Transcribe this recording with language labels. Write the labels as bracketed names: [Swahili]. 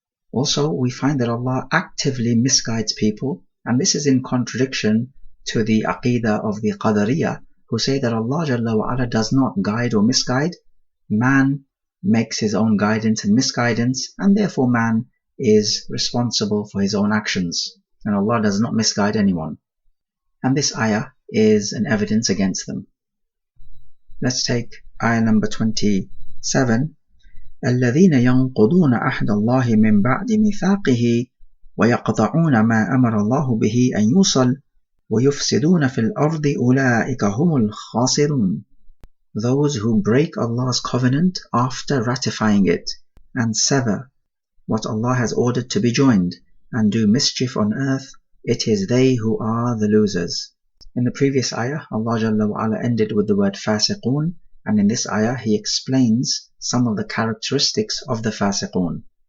[English] Also, we find that Allah actively misguides people, and this is in contradiction to the aqidah of the Qadariyah, who say that Allah Jalla wa Ala does not guide or misguide. Man makes his own guidance and misguidance, and therefore man is responsible for his own actions, and Allah does not misguide anyone. And this ayah is an evidence against them. Let's take ayah number 27. [Arabic] الذين ينقضون عهد الله من بعد ميثاقه ويقطعون ما أمر الله به أن يوصل وَيُفْسِدُونَ فِي الْأَرْضِ أُولَٰئِكَ هُمُ الْخَاسِرُونَ. [English] Those who break Allah's covenant after ratifying it and sever what Allah has ordered to be joined and do mischief on earth, it is they who are the losers. In the previous ayah, Allah Jalla wa Ala ended with the word fasiqun, and in this ayah He explains some of the characteristics of the fasiqun.